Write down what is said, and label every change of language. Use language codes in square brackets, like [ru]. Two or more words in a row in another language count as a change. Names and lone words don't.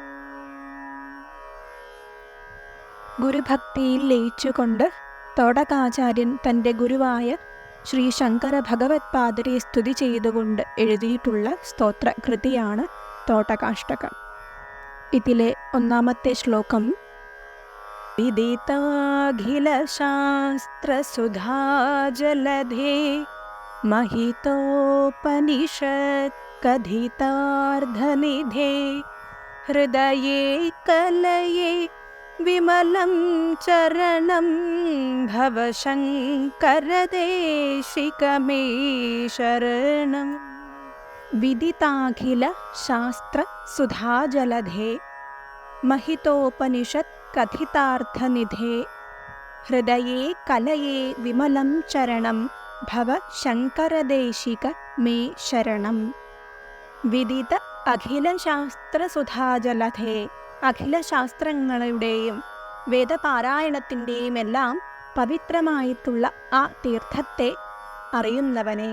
[ml] ഗുരുഭക്തിയിൽ ലയിച്ചുകൊണ്ട് തോടകാചാര്യൻ തൻ്റെ ഗുരുവായ ശ്രീ ശങ്കര ഭഗവത്പാദരെ സ്തുതി ചെയ്തുകൊണ്ട് എഴുതിയിട്ടുള്ള സ്തോത്രകൃതിയാണ് തോടകാഷ്ടകം. ഇതിലെ ഒന്നാമത്തെ ശ്ലോകം: [sa] വിദിതാഖിലശാസ്ത്രസുധാജലധേ महितोपनिषत् कथितार्धनिधे हृदये कलये विमलं चरणं भवशङ्करदेशिकमे शरणम्. विदिताखिल शास्त्र सुधाजलधे महितोपनिषत् कथितार्थनिधे हृदये कलये विमलं चरणं ഭവ ശങ്കരദേശിക മേ ശരണം. വിദിത അഖിലശാസ്ത്രസുധാജലധേ, [ml] അഖിലശാസ്ത്രങ്ങളുടെയും വേദപാരായണത്തിൻ്റെയും എല്ലാം പവിത്രമായിട്ടുള്ള ആ തീർത്ഥത്തെ അറിയുന്നവനെ.